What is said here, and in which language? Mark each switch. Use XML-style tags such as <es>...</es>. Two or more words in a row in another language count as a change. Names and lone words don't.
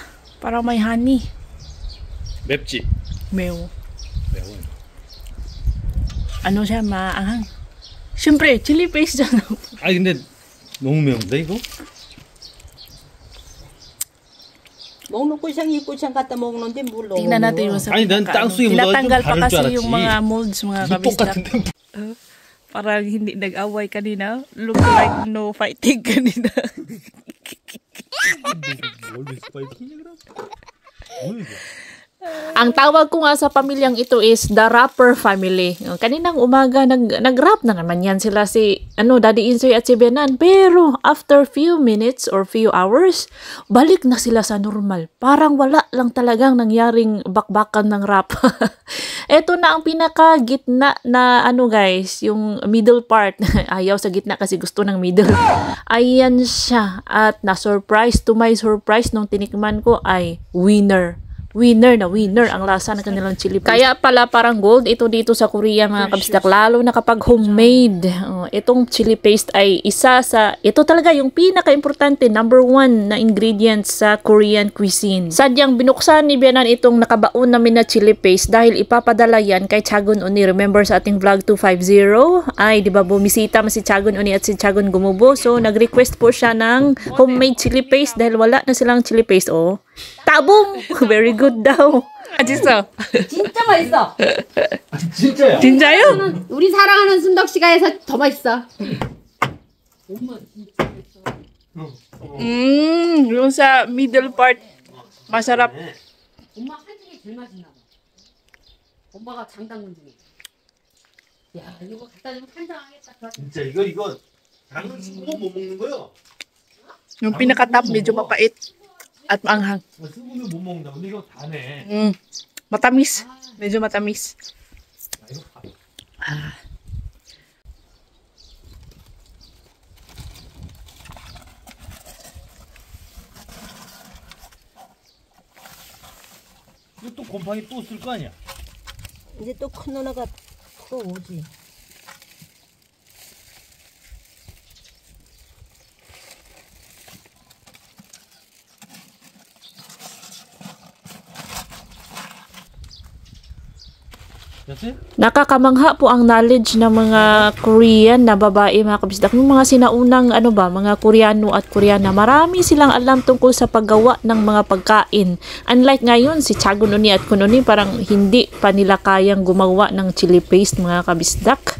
<tl>Parang may honey.</tl> <ko>맵지? 매워. 매워.</ko> <tl>Siya, maanghang. Siyempre,</tl> <en>chili paste</en> <tl>dyan.</tl> <ko>아 근데 너무 매운데 이거? 먹는 꼬샹 이 꼬샹 갖다 먹는데 물 넣어.</ko> <tl>Tingnan natin yung sa Ay,</tl> <ko>nan 땅속에 묻어가지고</ko> <tl>tinatanggal pa</tl> <ko>바를 줄</ko> <tl>kasi</tl> <ko>알았지.</ko> <tl>yung mga molds, mga</tl> <ko>이</ko> <tl>kabisdak.</tl> <ko>똑같은데.</ko> <tl>Parang hindi nag-away kanina.</tl> <en>Look like no fighting kanina.</en> <ko>뭘 스파이킹이야 그럼? 뭐야 이거?</ko> <tl>Ang tawag ko nga sa pamilyang ito is</tl> <en>the rapper family.</en> <tl>Kaninang umaga nag-rap na naman yan sila si Daddy Insoy at si Benan.</tl> <en>Pero after few minutes or few hours,</en> <tl>balik na sila sa normal. Parang wala lang talagang nangyaring bakbakan ng rap. Ito na ang pinaka-gitna na guys, yung</tl> <en>middle part.</en> <tl>Ayaw sa gitna kasi gusto ng middle. Ayan siya. At na-surprise,</tl> <en>to my surprise,</en> <tl>nung tinikman ko ay winner. Winner ang lasa ng kanilang</tl> <en>chili paste.</en> <tl>Kaya pala parang gold ito dito sa Korea mga kabisdak, lalo na kapag homemade. Itong</tl> <en>chili paste</en> <tl>ay ito talaga yung pinaka-importante, number 1 na ingredient sa</tl> <en>Korean cuisine.</en> <tl>Sadyang binuksan ni Bianan itong nakabaon namin na</tl> <en>chili paste</en> <tl>dahil ipapadala yan kay Chagun Uni. Remember sa ating vlog 250? Ay, di ba bumisita si Chagun Uni at si Chagun Gumubo? So, nag-request po siya ng</tl> <en>homemade chili paste</en> <tl>dahil wala na silang</tl> <en>chili paste. Tabong! Very good daw.</en> <ko>맛있어. 진짜 맛있어. 진짜야? 진짜요? 우리 사랑하는 순덕 씨가 해서 더 맛있어.</ko> <tl>Yung sa</tl> <en>middle part,</en> <tl>masarap.</tl> <ko>엄마 한식이 제일 맛있나 봐. 엄마가 장담근 중에. 야, 이거 갖다 주면 환장하겠다. 진짜 이거 당근 씹으면 못 먹는 거요?</ko> <tl>Yung pinaka-top medyo mapait at maanghang.</tl> <ko>씹으면 못 먹는다. 근데 이거 다네.</ko> <tl>Matamis. Medyo matamis.</tl> <ko>이거 다. 이거 또 곰팡이 또 쓸 거 아니야? 이제 또 큰 누나가 또 오지. 됐지?</ko> <tl>Nakakamangha po ang knowledge ng mga Korean na babae mga kabisdak. Yung mga sinaunang mga Koreano at Koreana, marami silang alam tungkol sa paggawa ng mga pagkain. Unlike ngayon, si Chagun Uni at Kun Uni, parang hindi pa nila kayang gumawa ng</tl> <en>chili paste</en> <tl>mga kabisdak.</tl>